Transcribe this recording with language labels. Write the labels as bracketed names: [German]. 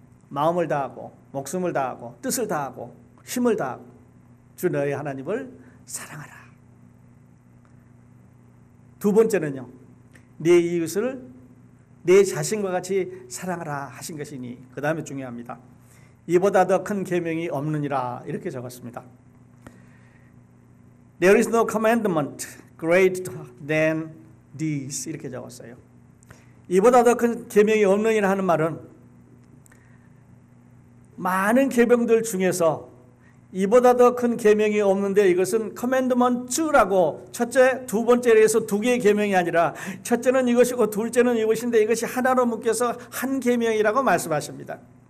[Korean] 마음을 다하고 목숨을 다하고 뜻을 다하고 힘을 다하고 주 너의 하나님을 사랑하라. 두 번째는요, 내 이웃을 내 자신과 같이 사랑하라 하신 것이니, 그 다음에 중요합니다. 이보다 더 큰 계명이 없느니라, 이렇게 적었습니다. [English] There is no commandment greater than these, 이렇게 적었어요. [Korean] 이보다 더 큰 계명이 없느니라 하는 말은 많은 계명들 중에서 이보다 더 큰 계명이 없는데, 이것은 커맨드먼트라고 첫째, 두 번째로 해서 2개의 계명이 아니라 첫째는 이것이고 둘째는 이것인데 이것이 하나로 묶여서 한 계명이라고 말씀하십니다.